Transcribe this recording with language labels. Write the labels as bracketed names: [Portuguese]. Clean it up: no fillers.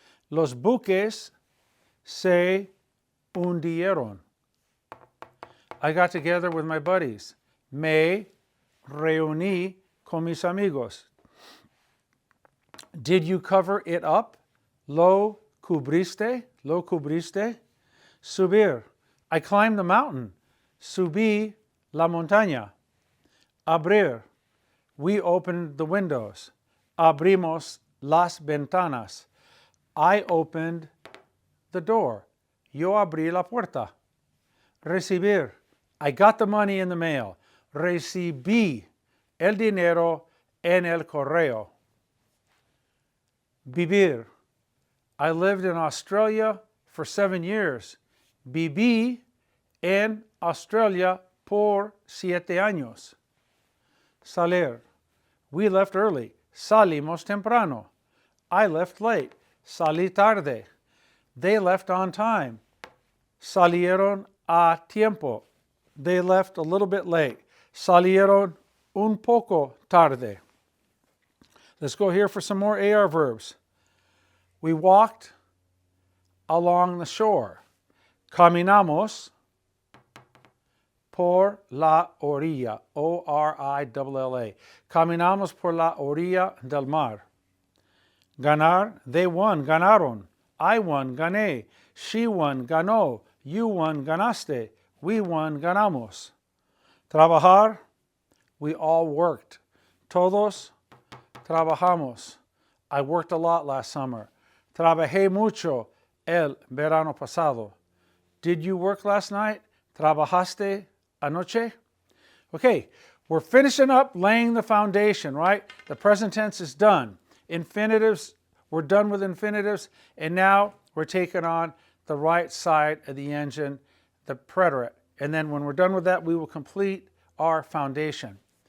[Spanish] Los buques se hundieron. [English] I got together with my buddies. [Spanish] Me reuní con mis amigos. [English] Did you cover it up? [Spanish] Lo cubriste? Lo cubriste? Subir. [English] I climbed the mountain. [Spanish] Subí la montaña. Abrir. [English] We opened the windows. [Spanish] Abrimos las ventanas. [English] I opened the door. [Spanish] Yo abrí la puerta. Recibir. [English] I got the money in the mail. [Spanish] Recibí el dinero en el correo. Vivir. [English] I lived in Australia for 7 years. [Spanish] Viví en Australia por 7 años. Salir. [English] We left early. [Spanish] Salimos temprano. [English] I left late. [Spanish] Salí tarde. [English] They left on time. [Spanish] Salieron a tiempo. [English] They left a little bit late. [Spanish] Salieron un poco tarde. [English] Let's go here for some more AR verbs. We walked along the shore. [Spanish] Caminamos por la orilla. O-R-I-L-L-A. Caminamos por la orilla del mar. Ganar. [English] They won. [Spanish] Ganaron. [English] I won. [Spanish] Gané. [English] She won. [Spanish] Ganó. [English] You won. [Spanish] Ganaste. [English] We won. [Spanish] Ganamos. Trabajar. [English] We all worked. [Spanish] Todos trabajamos. [English] I worked a lot last summer. [Spanish] Trabajé mucho el verano pasado. [English] Did you work last night? [Spanish] ¿Trabajaste anoche? [English] Okay, we're finishing up laying the foundation, right? The present tense is done. Infinitives, we're done with infinitives, and now we're taking on the right side of the engine, the preterite. And then when we're done with that, we will complete our foundation.